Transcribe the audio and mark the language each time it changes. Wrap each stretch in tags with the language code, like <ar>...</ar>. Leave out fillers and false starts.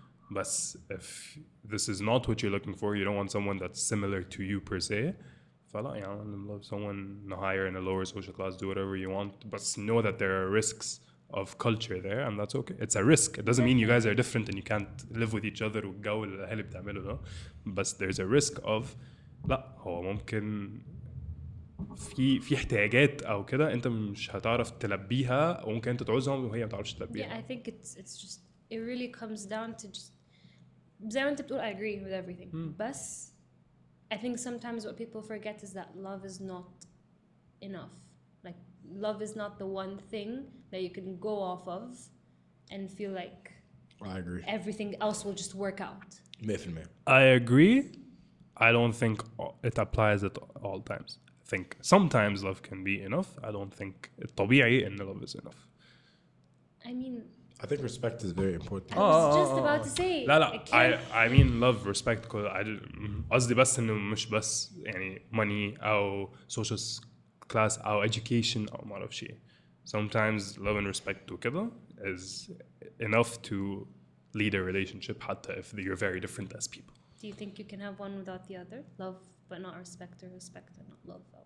<en>But if this is not what you're looking for, you don't want someone that's similar to you per se.</en> <ar>فلا يعني</ar> <en>love someone higher in a lower social class, do whatever you want, but know that there are risks of culture there, and that's okay. It's a risk. It doesn't mean you guys are different and you can't live with each other</en> <ar>والجو اللي الأهل بتعمله ده.</ar> <en>But there's a risk of</en> <ar>لا هو ممكن في احتياجات أو كده أنت مش هتعرف تلبيها أو ممكن أنت تعوزهم وهي ما تعرفش تلبيها.</ar> <en>Yeah, I think it's just it really comes down to just</en> <ar>زي ما أنت بتقول</ar> <en>I agree with everything. بس I think sometimes what people forget is that love is not enough. Like love is not the one thing that you can go off of and feel like I agree. everything else will just work out. 100%. I agree. I don't think it applies at all times. I think sometimes love can be enough. I don't think</en> <ar>الطبيعي إن</ar> <en>love is enough. I mean, I think respect is very important. I was just about to say.</en> <ar>لا</ar> <en>I mean love respect</en> <ar>قصدي بس إنه مش بس يعني money أو social class أو education أو ما أعرف شيء.</ar> <en>Sometimes love and respect وكده is enough to lead a relationship حتى if you're very different as people. Do you think you can have one without the other? Love but not respect, or respect and not love?</en>